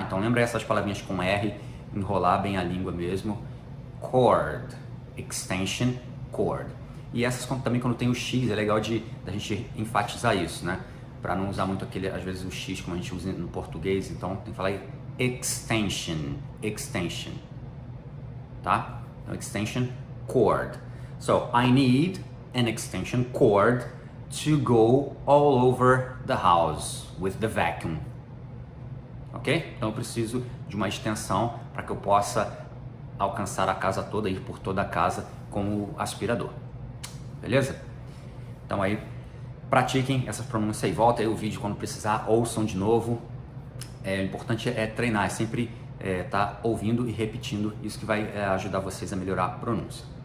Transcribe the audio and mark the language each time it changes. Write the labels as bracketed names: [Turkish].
[Portuguese] Então lembra essas palavrinhas com R, enrolar bem a língua mesmo, cord, extension cord. E essas também quando tem o X, é legal da gente enfatizar isso, né? Para não usar muito aquele, às vezes o X como a gente usa no português, então tem que falar extension, extension, tá? Então, extension cord. [English] So, I need an extension cord to go all over the house with the vacuum. Ok? [Portuguese] Então eu preciso de uma extensão para que eu possa alcançar a casa toda, ir por toda a casa com o aspirador. Beleza? Então aí, pratiquem essa pronúncia e volta aí o vídeo quando precisar, ouçam de novo. O importante é treinar, é sempre tá ouvindo e repetindo, isso que vai ajudar vocês a melhorar a pronúncia.